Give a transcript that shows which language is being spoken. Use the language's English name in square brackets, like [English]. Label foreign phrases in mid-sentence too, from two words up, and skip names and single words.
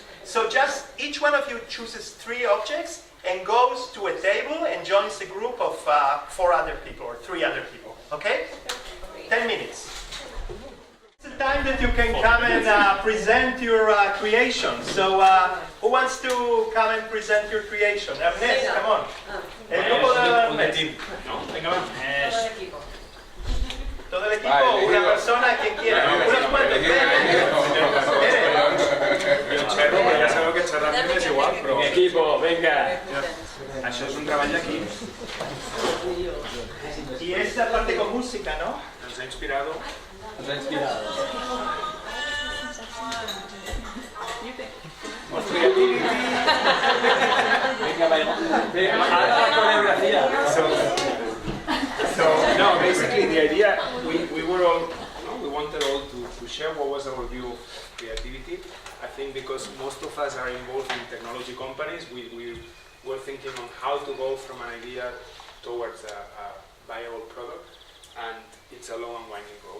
[English] So just each one of you chooses 3 objects and goes to a table and joins a group of 4 other people or 3 other people. Okay? 10 minutes. It's the time that you can come and present your creation. So who wants to come and present your creation? Ernest, come on. [Spanish] El grupo de Ernest. Venga, va. Todo el equipo, una persona, quien quiera. Unos cuantos. [Catalan] Xerro, però ja sabeu que xerrar amb mi és igual, però... [Spanish] Equipo, venga. [Catalan] Això és un treball aquí. [Spanish] Y esta parte con música, ¿no? [Catalan] Ens ha inspirado. [Spanish] Nos ha inspirado. Venga, ahora la coreografía. [English] So no, basically the idea, we were all, we wanted all to share what was our view of creativity. I think because most of us are involved in technology companies, we were thinking on how to go from an idea towards a viable product, and it's a long and winding road.